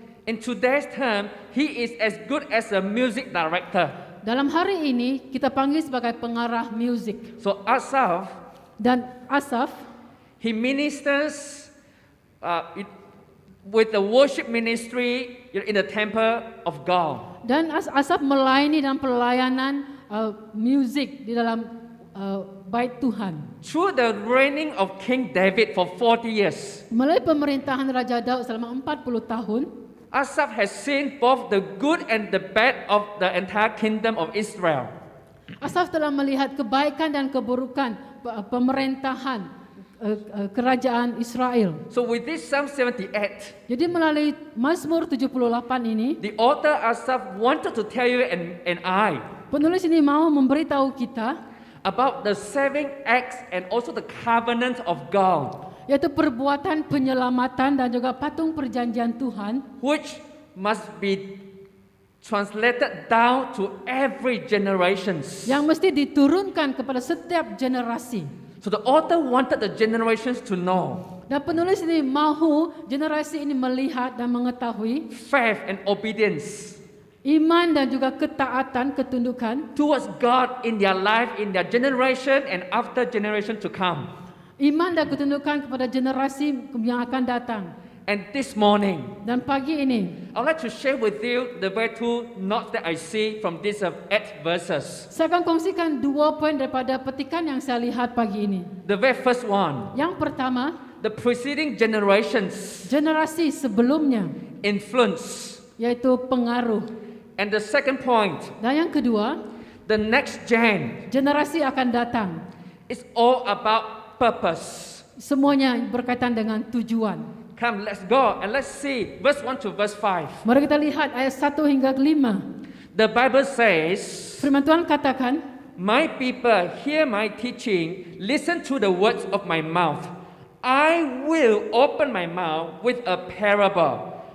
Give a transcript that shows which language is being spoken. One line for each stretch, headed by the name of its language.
English: In today's term, he is as good as a music director.
Malay: Dalam hari ini kita panggil sebagai pengarah musik.
English: So Asaph,
Malay: Dan Asaf,
English: he ministers with the worship ministry in the temple of God.
Malay: dan Asaf melayani dalam pelayanan musik di dalam bait Tuhan.
English: Through the reigning of King David for 40 years,
Malay: Melalui pemerintahan Raja Daud selama 40 tahun,
English: Asaph has seen both the good and the bad of the entire kingdom of Israel.
Malay: Asaf telah melihat kebaikan dan keburukan pemerintahan kerajaan Israel.
English: So with this Psalm 78,
Malay: Jadi melalui Mazmur 78 ini,
English: the author Asaph wanted to tell you and I
Malay: penulis ini mau memberitahu kita
English: about the saving acts and also the covenant of God,
Malay: yaitu perbuatan penyelamatan dan juga patung perjanjian Tuhan
English: which must be translated down to every generations.
Malay: yang mesti diturunkan kepada setiap generasi.
English: So the author wanted the generations to know
Malay: Dan penulis ini mahu generasi ini melihat dan mengetahui
English: faith and obedience
Malay: Iman dan juga ketaatan, ketundukan.
English: towards God in their life, in their generation, and after generation to come.
Malay: Iman dan ketundukan kepada generasi yang akan datang.
English: And this morning,
Malay: Dan pagi ini,
English: I'd like to share with you the very two notes that I see from these 8 verses.
Malay: saya akan kongsikan 2 poin daripada petikan yang saya lihat pagi ini.
English: The very first one,
Malay: Yang pertama,
English: the preceding generations
Malay: generasi sebelumnya,
English: influence.
Malay: yaitu pengaruh.
English: And the second point,
Malay: Dan yang kedua,
English: the next gen,
Malay: generasi akan datang.
English: is all about purpose.
Malay: Semuanya berkaitan dengan tujuan.
English: Come, let's go and let's see verse 1 to verse 5.
Malay: Mari kita lihat ayat 1 hingga 5.
English: The Bible says,
Malay: Firman Tuhan katakan,
English: "My people, hear my teaching, listen to the words of my mouth. I will open my mouth with a parable.